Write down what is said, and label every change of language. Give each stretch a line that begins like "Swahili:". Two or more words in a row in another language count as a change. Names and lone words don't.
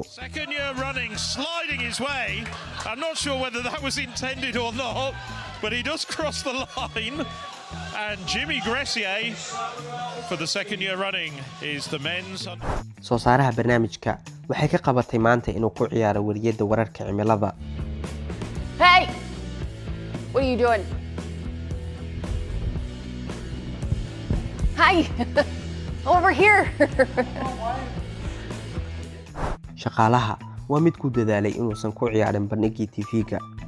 English: Second year running, sliding his way. I'm not sure whether that was intended or not, but he does cross the line. And Jimmy Gressier, for the second year running, is the men's.
Somali: soo saaraha barnaamijka waxay ka qabatay maanta inuu ku ciyaaro wariyada wararka cimilada.
English: Hey! What are you doing? Hi! Over here!
Somali: Shaqaalaha waa mid ku dadaalay inuusan ku ciyaarin bandhigii TV-ga.